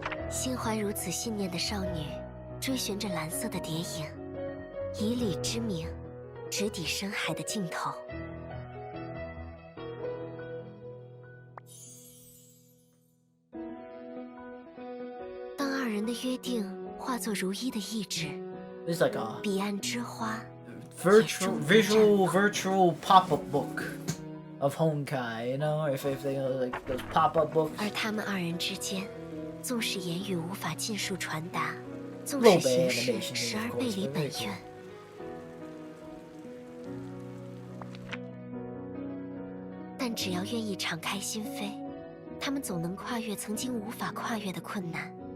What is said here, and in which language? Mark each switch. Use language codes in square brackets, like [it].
[zh] 心怀如此信念的少女，追寻着蓝色的蝶影，以理之名，直抵深海的尽头。人的约定化作如一的意志。 [en] It's like a [zh] 彼岸之花 [en] virtual pop-up book of Honkai, you know, if they like those pop-up books. [zh] 而他们二人之间，纵使言语无法尽数传达，纵使形式时而背离本愿，但只要愿意敞开心扉，他们总能跨越曾经无法跨越的困难。